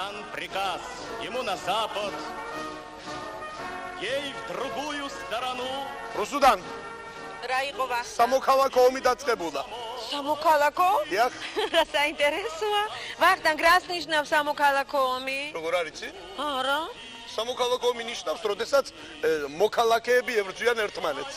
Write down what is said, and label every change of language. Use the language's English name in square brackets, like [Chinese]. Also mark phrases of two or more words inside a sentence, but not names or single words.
[Russian] приказ ему на запад, ей в другую сторону. [Georgian] რუსუდან, რა იყო ვახტანგ? სამოქალაქო ომი დაწყებულა. სამოქალაქო? დიახ. რა საინტერესოა? ვახტანგ, რას ნიშნავს სამოქალაქო ომი? როგორ არის? არა. სამოქალაქო ომი ნიშნავს, როდესაც მოქალაქეები ებრძვიან ერთმანეთს.